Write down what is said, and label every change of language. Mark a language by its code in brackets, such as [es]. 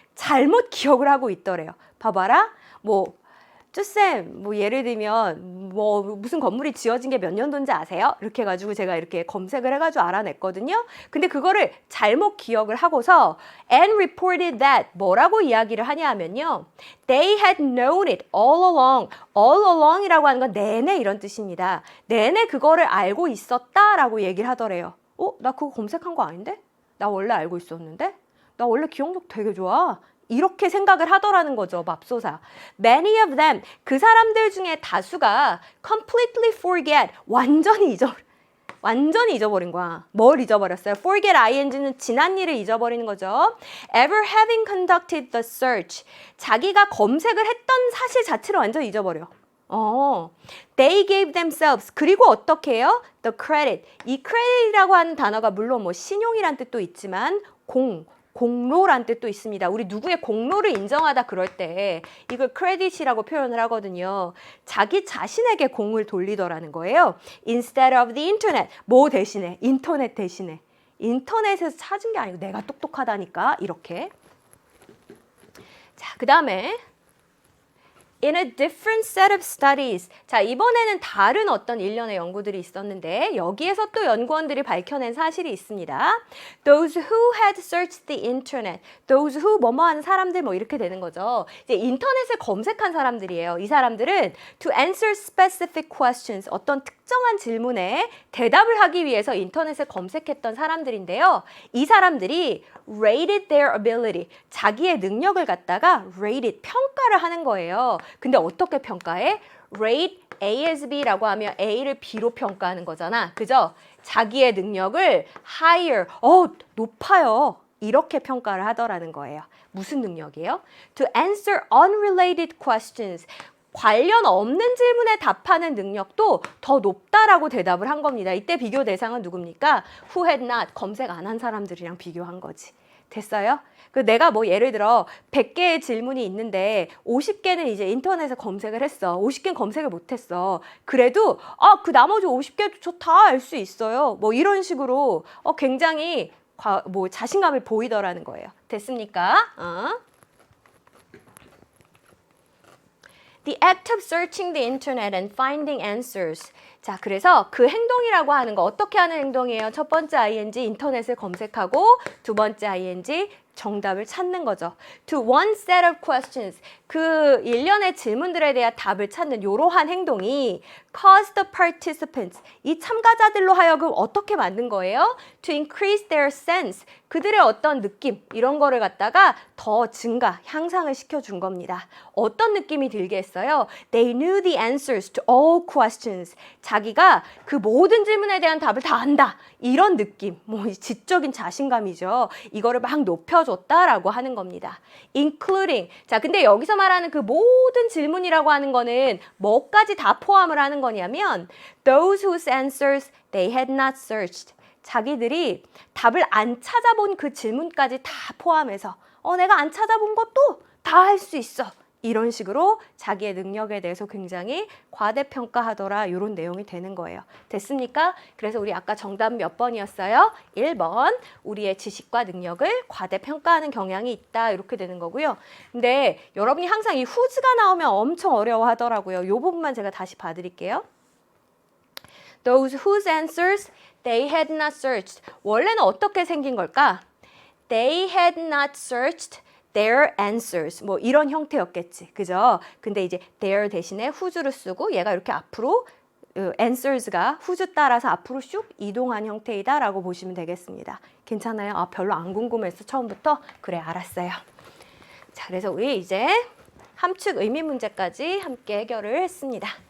[ko] 잘못 기억을 하고 있더래요. 봐봐라. 쌤, 예를 들면, 무슨 건물이 지어진 게 몇 년도인지 아세요? 이렇게 해가지고 제가 이렇게 검색을 해가지고 알아냈거든요. 근데 그거를 잘못 기억을 하고서 [en] and reported that [ko] 뭐라고 이야기를 하냐 하면요. [en] They had known it all along. all along [ko] 이라고 하는 건 내내 이런 뜻입니다. 내내 그거를 알고 있었다라고 얘기를 하더래요. 나 그거 검색한 거 아닌데? 나 원래 알고 있었는데? 나 원래 기억력 되게 좋아. 이렇게 생각을 하더라는 거죠. 맙소사. [en] Many of them, [ko] 그 사람들 중에 다수가 [en] completely forget, [ko] 완전히 잊어버린 거야. 뭘 잊어버렸어요? forget ing는 지난 일을 잊어버리는 거죠. [en] ever having conducted the search, [ko] 자기가 검색을 했던 사실 자체를 완전히 잊어버려. [en] They gave themselves. [ko] 그리고 어떻게 해요? [en] The credit. [ko] 이 credit이라고 하는 단어가 물론 뭐 신용이란 뜻도 있지만 공로란 뜻도 있습니다. 우리 누구의 공로를 인정하다 그럴 때 이걸 credit이라고 표현을 하거든요. 자기 자신에게 공을 돌리더라는 거예요. [en] Instead of the internet. [ko] 뭐 대신에? 인터넷 대신에. 인터넷에서 찾은 게 아니고 내가 똑똑하다니까 이렇게. 자, 그 다음에 [en] In a different set of studies. [ko] 자, 이번에는 다른 어떤 일련의 연구들이 있었는데 여기에서 또 연구원들이 밝혀낸 사실이 있습니다. [en] Those who had searched the internet. Those who [ko] 뭐뭐 하는 사람들 뭐 이렇게 되는 거죠. 이제 인터넷을 검색한 사람들이에요. 이 사람들은 [en] to answer specific questions. [ko] 어떤 특정한 질문에 대답을 하기 위해서 인터넷을 검색했던 사람들인데요. 이 사람들이 [en] rated their ability. [ko] 자기의 능력을 갖다가 rated, 평가를 하는 거예요. 근데 어떻게 평가해? [en] rate A as B [ko] 라고 하면 A를 B로 평가하는 거잖아. 그죠? 자기의 능력을 higher, 높아요. 이렇게 평가를 하더라는 거예요. 무슨 능력이에요? [en] To answer unrelated questions. [ko] 관련 없는 질문에 답하는 능력도 더 높다라고 대답을 한 겁니다. 이때 비교 대상은 누굽니까? [en] Who had not, [ko] 검색 안 한 사람들이랑 비교한 거지. 됐어요? 그 내가 뭐 예를 들어 100개의 질문이 있는데 50개는 이제 인터넷에 검색을 했어. 50개는 검색을 못했어. 그래도 그 나머지 50개도 저 다 알 수 있어요. 뭐 이런 식으로 굉장히 뭐 자신감을 보이더라는 거예요. 됐습니까? [en] The act of searching the internet and finding answers. [ko] 자, 그래서 그 행동이라고 하는 거 어떻게 하는 행동이에요? 첫 번째 ing 인터넷을 검색하고 두 번째 ing 정답을 찾는 거죠. [en] To one set of questions. [ko] 그 일련의 질문들에 대한 답을 찾는 이러한 행동이 [en] cause the participants. [ko] 이 참가자들로 하여금 어떻게 만든 거예요? [en] To increase their sense. [ko] 그들의 어떤 느낌 이런 거를 갖다가 더 증가, 향상을 시켜준 겁니다. 어떤 느낌이 들게 했어요? [en] They knew the answers to all questions. [ko] 자기가 그 모든 질문에 대한 답을 다 안다. 이런 느낌, 뭐 지적인 자신감이죠. 이거를 막 높여줬다라고 하는 겁니다. [en] Including. [ko] 자, 근데 여기서 말하는 그 모든 질문이라고 하는 거는 뭐까지 다 포함을 하는 거냐면 [en] those whose answers they had not searched. [ko] 자기들이 답을 안 찾아본 그 질문까지 다 포함해서 내가 안 찾아본 것도 다 할 수 있어. 이런 식으로 자기의 능력에 대해서 굉장히 과대평가하더라. 이런 내용이 되는 거예요. 됐습니까? 그래서 우리 아까 정답 몇 번이었어요? 1번. 우리의 지식과 능력을 과대평가하는 경향이 있다. 이렇게 되는 거고요. 근데 여러분이 항상 이 who's가 나오면 엄청 어려워하더라고요. 이 부분만 제가 다시 봐드릴게요. [en] Those whose answers they had not searched. [ko] 원래는 어떻게 생긴 걸까? [en] They had not searched their answers. [ko] 뭐 이런 형태였겠지. 그죠? 근데 이제 their 대신에 who's를 쓰고 얘가 이렇게 앞으로 answers가 who's 따라서 앞으로 슉 이동한 형태이다라고 보시면 되겠습니다. 괜찮아요? 별로 안 궁금했어. 처음부터? 그래, 알았어요. 자, 그래서 우리 이제 함축 의미 문제까지 함께 해결을 했습니다.